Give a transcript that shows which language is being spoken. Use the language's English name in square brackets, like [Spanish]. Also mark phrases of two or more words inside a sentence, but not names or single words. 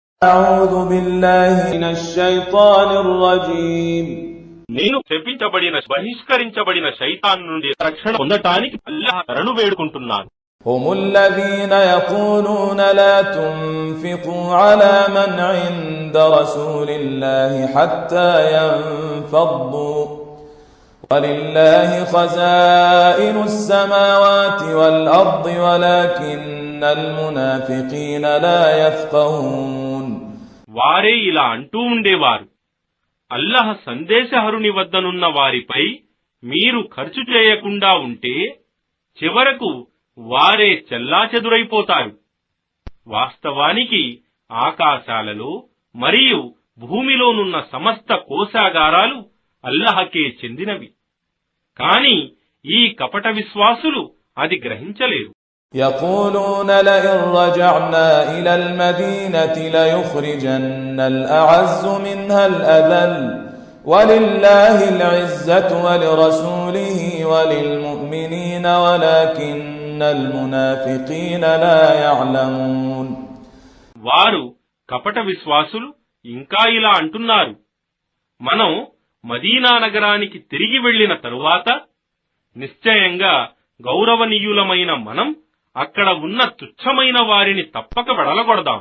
[Arabic] أعوذ بالله من الشيطان الرجيم [Telugu] నేను శపించబడిన బహిష్కరించబడిన శైతాన్ నుండి రక్షణ పొందటానికి అల్లాహ్ శరణు వేడుకుంటున్నాను. [Arabic] هم الذين يقولون لا تنفقوا على من عند رسول الله حتى ينفضوا ولله خزائن السماوات والأرض ولكن المنافقين لا يفقهون. [Telugu] వారే ఇలా అంటూ ఉండేవారు, అల్లాహ్ సందేశహరుని వద్దనున్న వారిపై మీరు ఖర్చు చేయకుండా ఉంటే చివరకు వారే చెల్లాచెదురైపోతారు. వాస్తవానికి ఆకాశాలలో మరియు భూమిలోనున్న సమస్త కోశాగారాలు అల్లాహకే చెందినవి. కాని ఈ కపట విశ్వాసులు అది గ్రహించలేరు. [Arabic] يقولون لئن رجعنا إلى المدينة ليخرجن الأعز منها الأذل ولله العزة ولرسوله وللمؤمنين ولكن المنافقين لا يعلمون. [Telugu] వారు కపట విశ్వాసులు ఇంకా ఇలా అంటున్నారు, మనం మదీనా నగరానికి తిరిగి వెళ్లిన తరువాత నిశ్చయంగా గౌరవనీయులమైన మనం అక్కడ ఉన్న తుచ్చమైన వారిని తప్పక వెడలగొడదాం.